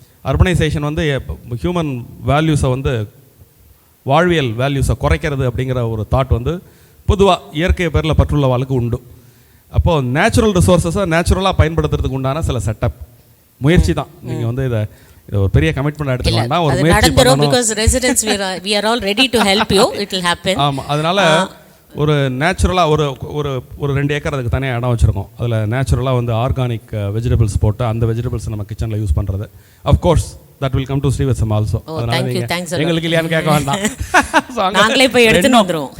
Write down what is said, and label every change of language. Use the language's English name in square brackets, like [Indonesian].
[Tamil] Urbanisation வந்து human வேல்யூஸை வந்து வாழ்வியல் வேல்யூஸை குறைக்கிறது அப்படிங்கிற ஒரு தாட் வந்து பொதுவாக இயற்கை பேரில் பற்றுள்ள வாழ்க்கை உண்டு. அப்போது நேச்சுரல் ரிசோர்ஸஸை நேச்சுரலாக பயன்படுத்துறதுக்கு உண்டான சில செட்டப் முயற்சி தான். நீங்கள் வந்து இதை ஒரு பெரிய கமிட்மெண்ட் எடுத்துக்க வேண்டாம், ஒரு முயற்சி பண்ணணும். [English] because residents we are all ready to help you, it will happen. [Tamil] ஆமாம், அதனால் ஒரு நேச்சுரலாக ஒரு 2 ஏக்கர் அதுக்கு தனியாக இடம் வச்சுருக்கோம். அதில் நேச்சுரலாக வந்து ஆர்கானிக் வெஜிடபிள்ஸ் போட்டு அந்த வெஜிடபிள்ஸ் நம்ம கிச்சனில் யூஸ் பண்ணுறது. [English] Of course that will come to Srivatsam also. [Tamil] அதனால் நீங்கள் எங்களுக்கு இல்லையான்னு கேட்க வேண்டாம். நாங்களே போய் எடுத்துன்னு வந்துருவோம்.